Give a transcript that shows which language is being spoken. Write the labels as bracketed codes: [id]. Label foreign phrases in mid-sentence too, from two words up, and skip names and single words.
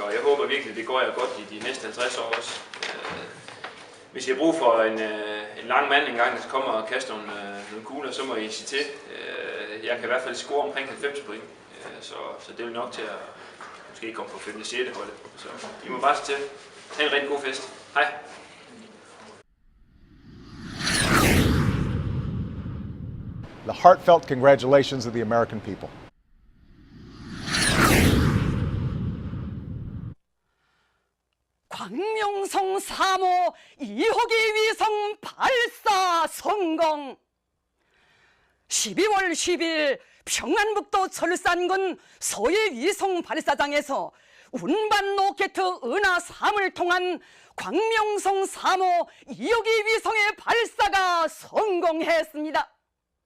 [da] Og jeg håber virkelig, det går jer godt i de næste 50 år også. Hvis I har brug for en lang mand engang, der kommer og kaster nogle kugler, så må I sige til. Jeg kan i hvert fald score omkring 90 point, så det er nok til at måske komme på 5. 6. holdet. Så I må bare sige til. Ha' en rigtig god fest. Hej. [en] The heartfelt congratulations of the American people. [ko] 광명성 3호 2호기 위성 발사 성공. 12월 10일 평안북도 철산군 소일 위성 발사장에서 운반 로켓 은하 3을 통한 광명성 3호 2호기 위성의 발사가 성공했습니다.